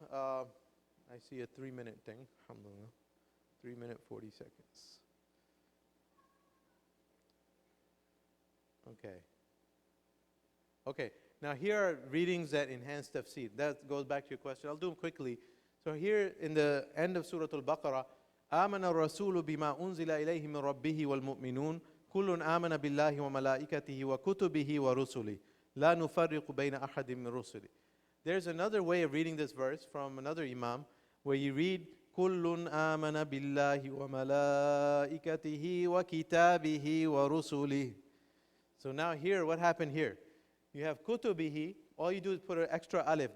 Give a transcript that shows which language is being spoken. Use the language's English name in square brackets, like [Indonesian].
[English] I see a 3-minute thing. Alhamdulillah. 3 minutes, 40 seconds. Okay. Okay, now here are readings that enhance tafsir. That goes back to your question. I'll do them quickly. So here in the end of Surah Al-Baqarah, [Arabic] آمن الرسول بما أنزل إليه من ربه والمؤمنون كل آمن بالله وملائكته وكتبه ورسله لا نفرق بين أحد من رسله. [English] There's another way of reading this verse from another Imam where you read [Arabic] كل آمن بالله وملائكته وكتابه ورسله. [English] So now here, what happened here? You have kutubihi, all you do is put an extra alif.